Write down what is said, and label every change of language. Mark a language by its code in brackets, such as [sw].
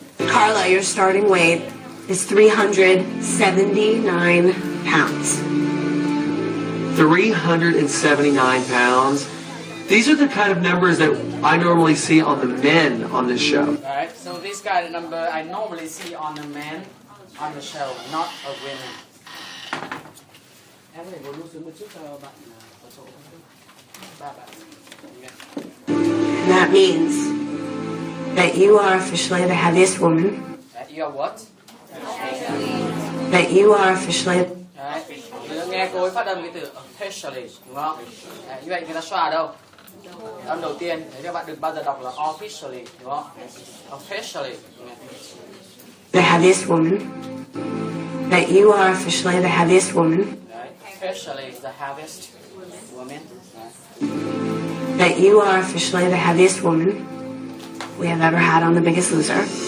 [en] Carla, your starting weight is 379 pounds. 379 pounds. These are the kind of numbers that I normally see on the men on this show. Alright, so this kind of number I normally see on the men on the show, not a women. [vi] Em có thể ngồi lưu xuống một chút cho bạn ở chỗ ba bạn. [en] And that means that you are officially the heaviest woman. That you are what? That you are officially. [vi] Đấy, nghe cô ấy phát âm cái từ officially, đúng không? Đấy, như vậy người ta xoa đâu? Âm đầu tiên, thế các bạn đừng bao giờ đọc là officially, đúng không? [en] Officially. The heaviest woman. That you are officially the heaviest woman. Đấy, officially is the heaviest woman. [vi] Đấy. [en] That you are officially the heaviest woman we have ever had on The Biggest Loser.